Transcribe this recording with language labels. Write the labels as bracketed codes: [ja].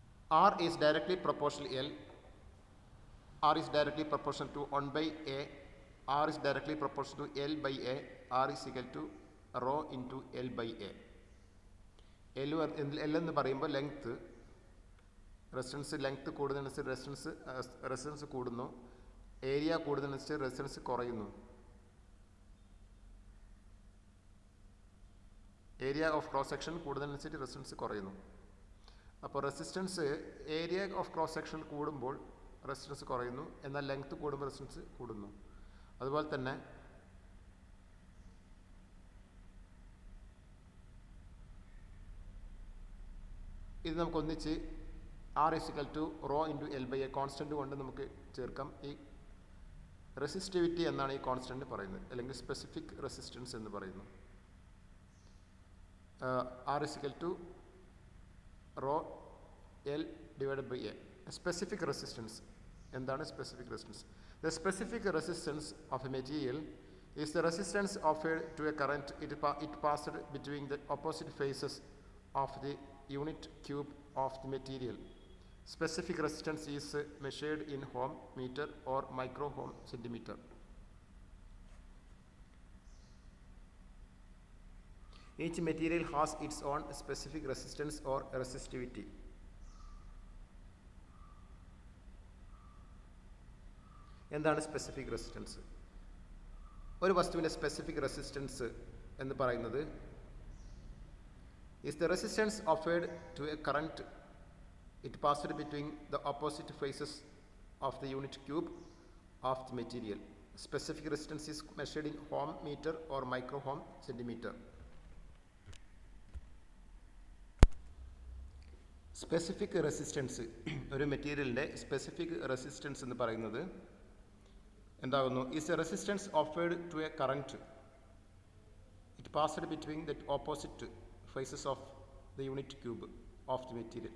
[en] R is directly proportional L. R is directly proportional to 1 by A. R is directly proportional to L by A. R is equal to rho into L by A. [ml] L എന്ന് പറയുമ്പോൾ length, resistance length കൂടുന്നതനുസരിച്ച് resistance കൂടുന്നു. Area കൂടുന്നതനുസരിച്ച് resistance കുറയുന്നു. Area of cross section കൂടുന്നതനുസരിച്ച് resistance കുറയുന്നു. അപ്പോൾ resistance area of cross section കൂടുമ്പോൾ resistance കുറയുന്നു, എന്നാൽ length കൂടുമ്പോൾ റെസിസ്റ്റൻസ് കൂടുന്നു. അതുപോലെ തന്നെ ഇത് നമുക്ക് ഒന്നിച്ച് [en] R equal to rho into L by a [ml] constant കൊണ്ട് നമുക്ക് ചേർക്കാം. ഈ റെസിസ്റ്റിവിറ്റി എന്നാണ് ഈ കോൺസ്റ്റൻറ്റ് പറയുന്നത്, അല്ലെങ്കിൽ സ്പെസിഫിക് റെസിസ്റ്റൻസ് എന്ന് പറയുന്നു. [en] R equal to rho L divided by a. Specific resistance [ml] എന്താണ്? [en] Specific resistance. The specific resistance of a material is the resistance offered to a current it passed between the opposite faces of the unit cube of the material. Specific resistance is measured in ohm, meter or micro ohm centimeter. Each material has its own specific resistance or resistivity. [ml] എന്താണ് specific resistance? ഒരു വസ്തുവിൻ്റെ specific resistance എന്ന് പറയുന്നത് [en] is the resistance offered to a current it passed between the opposite faces of the unit cube of the material. Specific resistance is measured in ohm, meter or micro ohm centimeter. [ml] Specific resistance, ഒരു മെറ്റീരിയലിൻ്റെ specific resistance എന്ന് പറയുന്നത് എന്താകുന്നു? [en] Is a resistance offered to a current it passed between the opposite faces of the unit cube of the material.